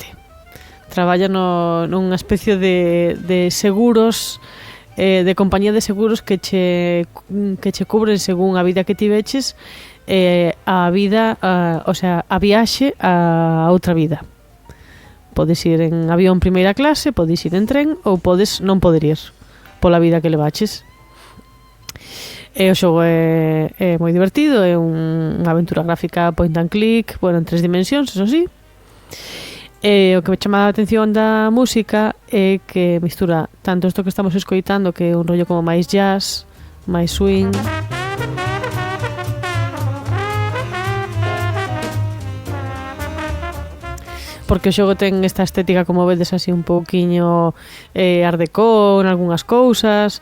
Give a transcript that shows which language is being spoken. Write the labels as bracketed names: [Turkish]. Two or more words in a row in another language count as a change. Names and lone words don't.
[Galician] Traballa nunha especie de seguros, de compañía de seguros que che cubren según a vida que tiveches, a vida, o sea, a viaxe a outra vida. Podes ir en avión primeira clase, podes ir en tren ou podes non poder ir pola vida que levaches. O xogo é moi divertido, é unha aventura gráfica [English] point and click, [Galician] bueno, en 3 dimensións, eso sí. O que me chama a atención da música é que mistura tanto isto que estamos escoitando, que é un rollo como máis jazz, máis swing, porque o xogo ten esta estética, como vedes, así un pouquiño art deco en algunhas cousas.